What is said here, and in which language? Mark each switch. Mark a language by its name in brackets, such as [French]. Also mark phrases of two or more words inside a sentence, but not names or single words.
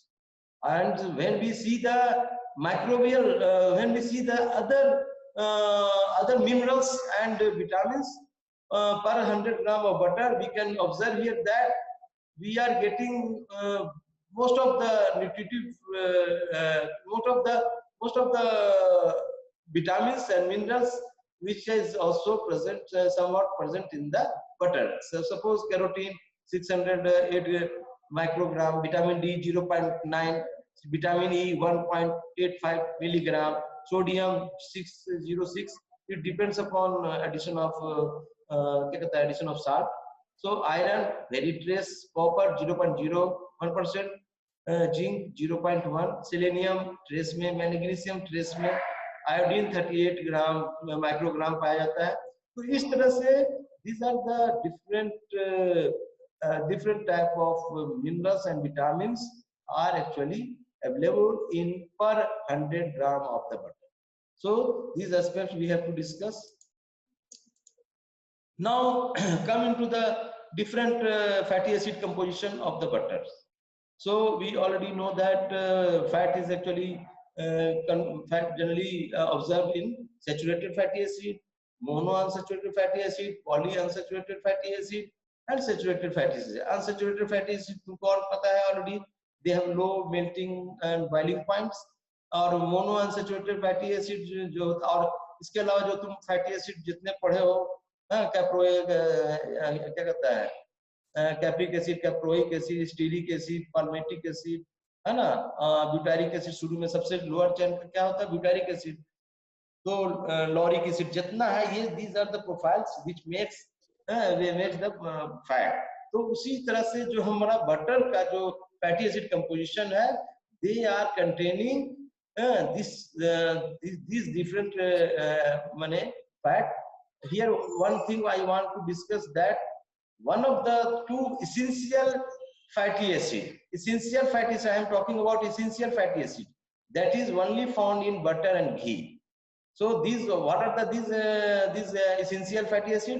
[English] And when we see the microbial, when we see the other minerals and vitamins per 100 gram of butter, we can observe here that we are getting most of the nutritive, most of the vitamins and minerals which is also present, somewhat present in the butter. So suppose carotene 608 microgram, vitamin D 0.9, vitamin E 1.85 milligram, sodium 606. It depends upon addition of salt. So iron very trace, copper 0.01%, zinc 0.1, selenium trace में, magnesium trace में, iodine 38 gram microgram [Hindi] पाया जाता है. तो इस तरह से [English] these are the different type of minerals and vitamins are actually available in per 100 gram of the butter. So these aspects we have to discuss. Now come into the different fatty acid composition of the butters. So we already know that fat is actually fat generally observed in saturated fatty acid, monounsaturated fatty acid, polyunsaturated fatty acid, and saturated fatty acid. Unsaturated fatty acid [Hindi] तुमको और पता है [English] already, they have low melting and boiling points. [Hindi] और [English] monounsaturated fatty acid [Hindi] जो, और इसके अलावा जो तुम [English] fatty acid [Hindi] जितने पढ़े हो, कैप्रोइक क्या कहता है, [English] capric acid, caproic acid, stearic acid, palmitic acid, [Hindi] है ना, [English] butyric acid. [Hindi] शुरू में सबसे [English] lower chain [Hindi] क्या होता है, [English] butyric acid. तो lauric acid [Hindi] जितना है, [English] ये these are the profiles which makes the fat. [Hindi] तो उसी तरह से जो हमारा बटर का जो [English] fatty acid composition [Hindi] है, [English] they are containing this different [Hindi] माने फैट. [English] Here one thing I want to discuss, that one of the two essential fatty acid, I am talking about essential fatty acid, that is only found in butter and ghee. So these what are the these essential fatty acid?